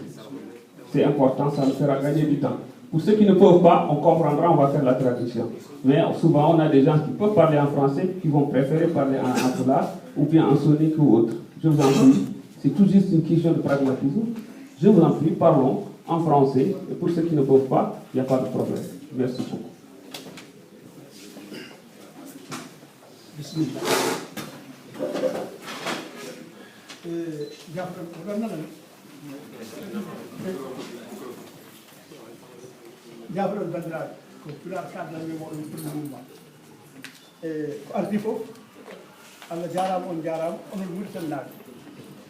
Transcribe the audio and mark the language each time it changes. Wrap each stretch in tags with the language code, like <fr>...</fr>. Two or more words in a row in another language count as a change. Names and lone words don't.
<fr>C'est important, ça nous fera gagner du temps. Pour ceux qui ne peuvent pas, on comprendra, on va faire la traduction. Mais souvent, on a des gens qui peuvent parler en français, qui vont préférer parler en foulard, ou bien en sonique ou autre. Je vous en prie, c'est tout juste une question de pragmatisme. Je vous en prie, parlons en français, et pour ceux qui ne peuvent pas, il n'y a pas de problème. Merci beaucoup. Bismillah.</fr> <ff>Jabro bandiraɓe ko pular kaddanɓe moɗon fulɓe mumma ko ardi fof Allah jarama on jarama onon muritannaɓe</ff>